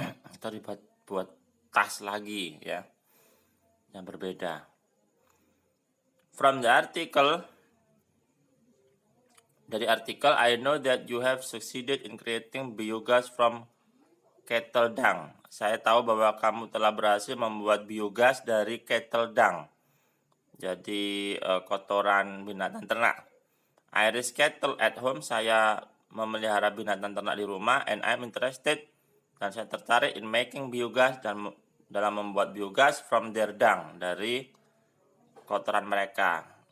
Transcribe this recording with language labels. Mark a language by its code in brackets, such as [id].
[id] Atau dibuat tas lagi ya, yang berbeda. [en] From the article, [id] dari artikel, [en] I know that you have succeeded in creating biogas from cattle dung. [id] Saya tahu bahwa kamu telah berhasil membuat biogas dari [en] cattle dung, [id] jadi kotoran binatang ternak. [en] I raise cattle at home, [id] saya memelihara binatang ternak di rumah, [en] and I'm interested, [id] dan saya tertarik [en] in making biogas, [id] dan dalam membuat biogas [en] from their dung, [id] dari kotoran mereka.